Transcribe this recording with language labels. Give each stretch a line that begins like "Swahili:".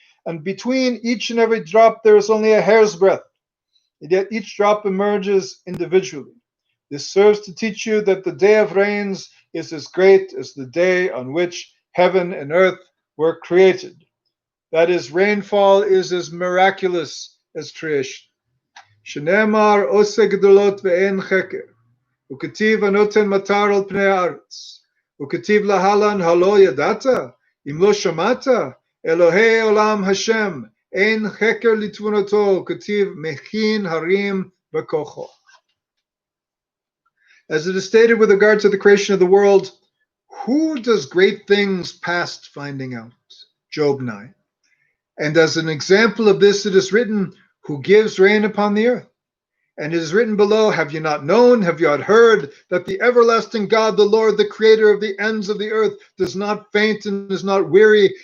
English: And between each and every drop there is only a hair's breadth, and yet each drop emerges individually. This serves to teach you that the day of rains is as great as the day on which heaven and earth were created. That is, rainfall is as miraculous as creation.
Hebrew: שנאמר עושה גדולות ואין חקר, וכתיב הנותן מטר על פני הארץ, וכתיב להלן הלא ידעת, אם לא שמעת, אלוהי עולם השם, אין חקר לתבונתו, כתיב מכין הרים בכוחו.
English: As it is stated with regard to the creation of the world, who does great things past finding out? Job 9. And as an example of this, it is written, who gives rain upon the earth. And it is written below, have you not known, have you not heard, that the everlasting God, the Lord, the creator of the ends of the earth, does not faint and is not weary.